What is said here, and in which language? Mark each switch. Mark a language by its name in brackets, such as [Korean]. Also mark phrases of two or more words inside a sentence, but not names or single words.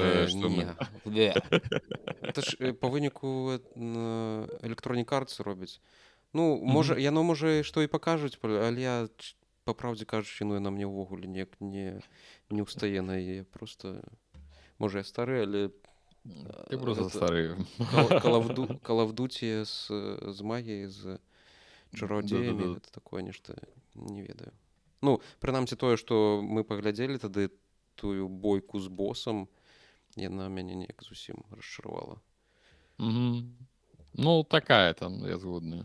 [Belarusian] Это ж па выніку Electronic Arts робіць. Ну, яно можа што і пакажуць, але я, па праўдзе кажучы, яна мне ўвогуле не ўстае на яе. Просто, можа, я стары, але... Ты просто стары. Call of Duty з магіяй, з чародзеямі, гэта такое нешта не ведаю. Ну, прынамсі тое, што мы паглядзелі тады тую бойку з босам, яна мяне неяк зусім расчаравала. Ну, такая там, я згодна.